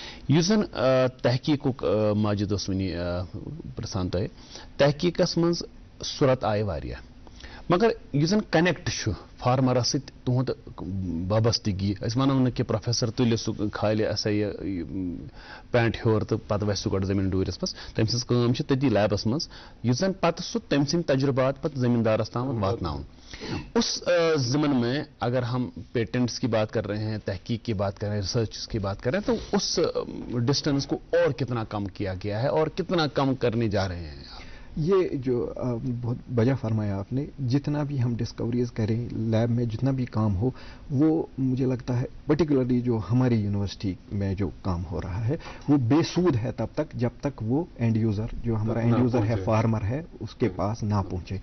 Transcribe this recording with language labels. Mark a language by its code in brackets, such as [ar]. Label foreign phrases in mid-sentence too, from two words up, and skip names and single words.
[ks] یُس زن تحقیقُک ماجد اوس وٕنی پرژھان تۄہہِ تحقیقس منٛز صورت آیہِ واریاہ مگر یُس زن کنیکٹ چھُ فارمرس سۭتۍ تُہُنٛد وابستگی أسۍ ونو نہٕ کہِ پروفیسر تُلہِ سُہ کھالہِ ہسا یہِ پینٹ ہیوٚر تہٕ پتہٕ وسہِ سُہ گۄڈٕ زٔمیٖن ڈوٗرِس منٛز تٔمۍ سٕنٛز کٲم چھِ تٔتی لیبس منٛز یُس زن پتہٕ سُہ تٔمۍ سٕنٛدۍ تجربات پتہٕ زمیٖندارس تام واتناوُن [ur] اس ضمن میں اگر ہم پیٹنٹس کی بات کر رہے ہیں تحقیق کی بات کر رہے ہیں ریسرچ کی بات کر رہے ہیں تو اس ڈسٹینس کو اور کتنا کم کیا گیا ہے اور کتنا کم کرنے جا رہے ہیں یہ جو بہت بجا فرمایا آپ نے جتنا بھی ہم ڈسکوریز کریں لیب میں جتنا بھی کام ہو وہ مجھے لگتا ہے پرٹیکولرلی جو ہماری یونیورسٹی میں جو کام ہو رہا ہے وہ بے سود ہے تب تک جب تک وہ [en] end user [ur] جو ہمارا [en] end user [ur] ہے فارمر ہے اس کے پاس نہ پہنچے.